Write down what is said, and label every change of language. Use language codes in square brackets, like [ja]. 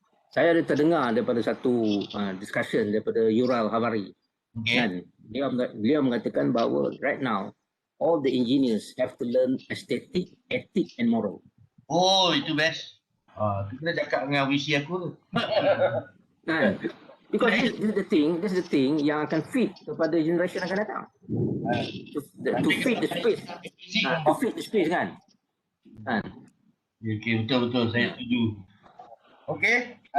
[ms] saya ada terdengar daripada satu discussion daripada Yuval Harari. Kan? Dia mengatakan bahawa [en] right now all the engineers have to learn aesthetic, ethic and moral. [ms] Oh, itu best. Tu kena cakap dengan visi aku tu. [en] Kan? Because this is the thing [ms] yang akan [en] fit [ms] kepada [en] generation [ms] akan datang. [en] To fit the space. To fit the space kan. Kan? [ms] Okey, betul-betul. Saya setuju. Okey.